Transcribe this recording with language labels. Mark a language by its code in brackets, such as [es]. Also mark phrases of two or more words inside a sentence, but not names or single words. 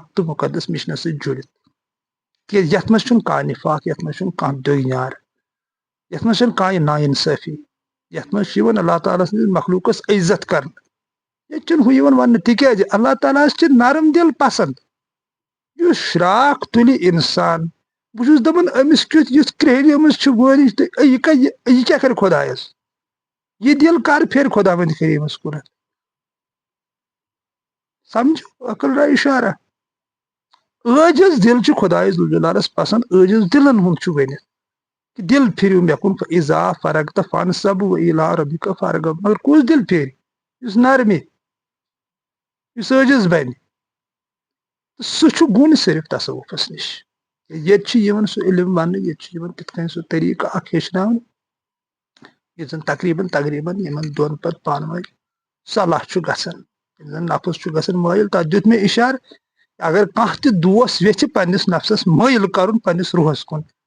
[ks] تہٕ مُقدس مِشنس سۭتۍ جُڑِتھ تِکیازِ یتھ منٛز چھُنہٕ کانٛہہ نفاق یتھ منٛز چھُنہٕ کانٛہہ دٔگۍ یتھ منٛز چھنہٕ کانٛہہ نا انصٲفی یتھ منٛز چھُ یِوان اللہ تعالیٰ سٕنٛدِس مخلوٗقس عزت کرنہٕ ییٚتہِ چھُنہٕ ہُہ یِوان وننہٕ تِکیازِ اللہ تعالیٰ ہس چھِ نرم دِل پسنٛد یُس شراکھ تُلہِ انسان بہٕ چھُس دپان أمِس کیُتھ یُتھ کرٛیہنہِ أمِس چھُ وٲرِش تہٕ یہِ کیاہ کرِ خۄدایس یہِ دِل کر پھیرِ خۄداوندِ کریٖمس کُنتھ سمجھو [fa] عقل را اِشارہ [ks] عٲجِز دِل چھُ خۄدایس ذوالجلالس پسنٛد عٲجِز دِلن ہُنٛد چھُ ؤنِتھ کہِ دِل پھِرِو مےٚ کُن [ar] اِذا فرغت فانصب وإلی ربک فارغب [ks] مگر کُس دِل پھیرِ یُس نرمہِ یُس عٲجِز بنہِ سُہ چھُ گوٚن صرف تصوُفس نِش ییٚتہِ چھُ یِوان سُہ علم وننہٕ ییٚتہِ چھُ یِوان تِتھ کٔنۍ سُہ طٔریٖقہٕ اکھ ہیٚچھناونہٕ یُس زن تقریٖبن یِمن دۄن پتہٕ پانہٕ ؤنۍ صلاح چھُ گژھان ییٚلہِ زن نفس چھُ گژھان مٲیِل تتھ دیُت مےٚ اِشارٕ اگر کانٛہہ تہِ دوس یژھِ پننِس نفسس مٲیِل کرُن پننِس روحس کُن